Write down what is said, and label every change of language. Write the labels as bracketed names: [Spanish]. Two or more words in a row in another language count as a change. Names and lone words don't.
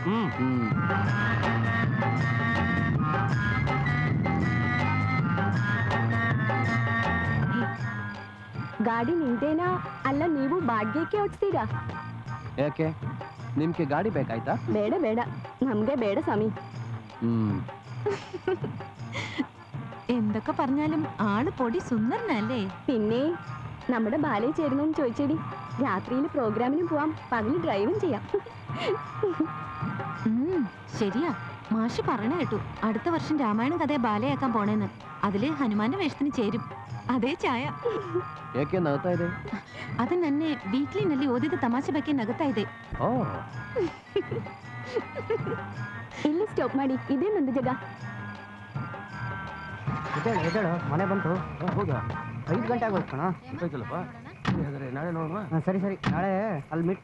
[Kannada] ಗಾಡಿ ನಿಂದೇನಾ ಅಲ್ಲ ನೀವು ಬಾಡ್ಗೆಗೆ ಓಡಿಸ್ತೀರಾ? ಯಾಕೆ, ನಿಮ್ಗೆ ಗಾಡಿ ಬೇಕಾಯ್ತಾ? ಬೇಡ ಬೇಡ, ನಮ್ಗೆ ಬೇಡ ಸ್ವಾಮಿ. [Malayalam] എന്തൊക്കെ പറഞ്ഞാലും ആള് പൊടി സുന്ദരനല്ലേ? പിന്നെ നമ്മുടെ ബാലയിൽ ചേരുന്നോന്ന് ചോദിച്ചേടി. രാത്രിയിൽ പ്രോഗ്രാമിനും പോവാം, പകല് ഡ്രൈവും ചെയ്യാം. ശരിയാ, മാഷ് പറഞ്ഞ കേട്ടു അടുത്ത വർഷം രാമായണം കഥയെ ബാലയാക്കാൻ പോണേന്ന്. അതില് ഹനുമാന്റെ വേഷത്തിന് ചേരും. [Kannada] ಅದೇ ಛಾಯ. ಏಕೆ ನಗ್ತಾ ಇದೆ? ಅದು ನನ್ನೆ ವೀಕ್ಲಿನಲ್ಲಿ ಓದಿದ ತಮಾಷೆ ಬಗ್ಗೆ ನಗುತ್ತಾ ಇದೆ. ಇಲ್ಲಿ ಸ್ಟಾಪ್ ಮಾಡಿ, ಇದೇ ನಂದು ಜಾಗ. ಎದ್ದೇಳು, ಮನೆ ಬಂತು, ಹೋಗಿ 5 ಗಂಟೆ ಆಗೋಯ್ತು ಕಣ. ಹೋಯ್ತಲ್ಲಪ್ಪ, ನಾಳೆ ನೋಡುವ. ಸರಿ ಸರಿ, ನಾಳೆ ಅಲ್ಲಿ ಮೀಟ್.